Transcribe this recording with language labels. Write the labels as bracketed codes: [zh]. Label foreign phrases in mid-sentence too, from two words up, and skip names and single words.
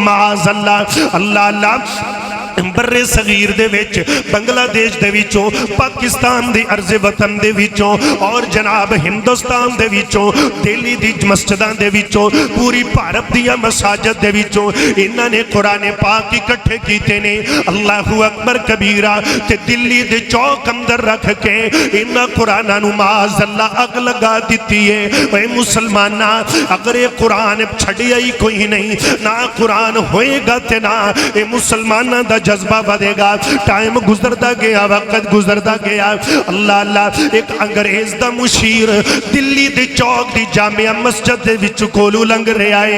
[pa] معاذاللہ اللہ برِ صغیر دے وچ بنگلہ دیش دے وچوں پاکستان دے ارض وطن دے وچوں اور جناب ہندوستان دے وچوں دلی دی مسجداں دے وچوں پوری بھارت دیاں مساجد دے وچوں انہاں نے قرآن پاک اکٹھے کیتے نے. [ar] الله أكبر كبيرا. [pa] تے دلی دے چوک اندر رکھ کے انہاں قرآناں نوں معاذاللہ اگ لگا دتی ہے. اوئے مسلمانا اگر یہ قرآن چھڈیا ہی کوئی نہیں، نہ قرآن ہوئے گا تے نہ یہ مسلماناں دا جذبہ بڑھے گا. [ur] ٹائم گزرتا گیا، وقت گزرتا گیا. [pa] اللہ اللہ ایک انگریز دا مشیر دلی دے چوک دی جامع مسجد دے وچ کولوں لنگھ رہا ہے.